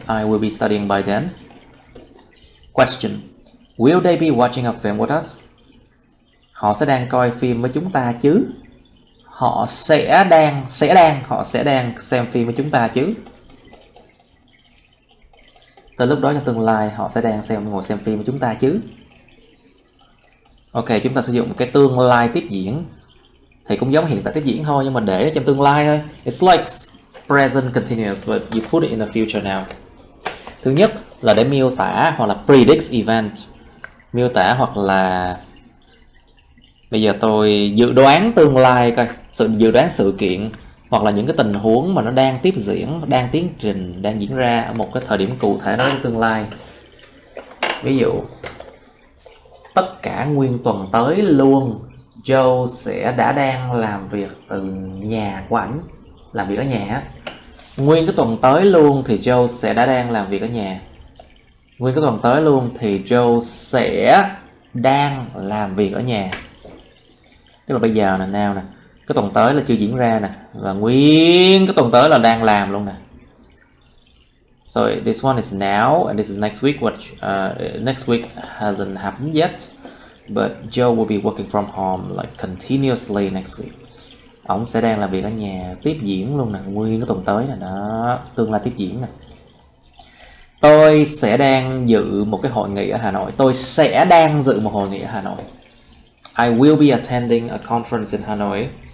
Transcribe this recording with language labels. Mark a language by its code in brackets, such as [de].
[en] I will be studying by then. Question. Will they be watching a film with us? [vi] Họ sẽ đang coi phim với chúng ta chứ? Họ sẽ đang xem phim với chúng ta chứ? Tới lúc đó cho tương lai, họ sẽ đang ngồi xem phim với chúng ta chứ? Ok, chúng ta sử dụng cái tương lai tiếp diễn thì cũng giống hiện tại tiếp diễn thôi, nhưng mà để trong tương lai thôi. [en] It's like present continuous, but you put it in the future now. [vi] Thứ nhất là để miêu tả hoặc là [en] predicts event. [vi] Miêu tả hoặc là bây giờ tôi dự đoán tương lai coi, dự đoán sự kiện hoặc là những cái tình huống mà nó đang tiếp diễn, đang tiến trình, đang diễn ra ở một cái thời điểm cụ thể đó trong tương lai. Ví dụ tất cả nguyên tuần tới luôn Joe sẽ đang làm việc từ nhà của ảnh, làm việc ở nhà. Nguyên cái tuần tới luôn thì Joe sẽ đang làm việc ở nhà. Nguyên cái tuần tới luôn thì Joe sẽ đang làm việc ở nhà. Tức là bây giờ nè, now nè, cái tuần tới là chưa diễn ra nè, và nguyên cái tuần tới là đang làm luôn nè. [en] So this one is now and this is next week. Next week hasn't happened yet, but Joe will be working from home like continuously next week. [vi] Ông sẽ đang làm việc ở nhà tiếp diễn luôn nè, nguyên cái tuần tới nè, đó, tương lai tiếp diễn nè. Tôi sẽ đang dự một cái hội nghị ở Hà Nội. Tôi sẽ đang dự một hội nghị ở Hà Nội. [en] I will be attending a conference in Hanoi.